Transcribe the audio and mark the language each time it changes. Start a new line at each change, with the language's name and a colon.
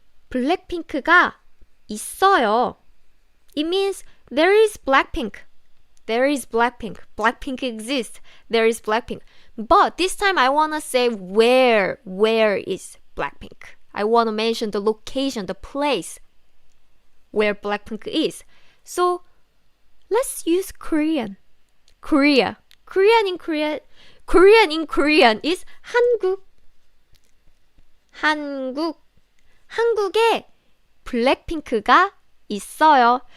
Korean: Blackpink가 있어요.
English: It means there is Blackpink. There is Blackpink. Blackpink exists. There is Blackpink. But this time I want to say where is Blackpink. I want to mention the location, the place where Blackpink is. So let's use Korean. Korea. Korean in Korean is 한국.
Korean: 한국. 한국에 블랙핑크가 있어요.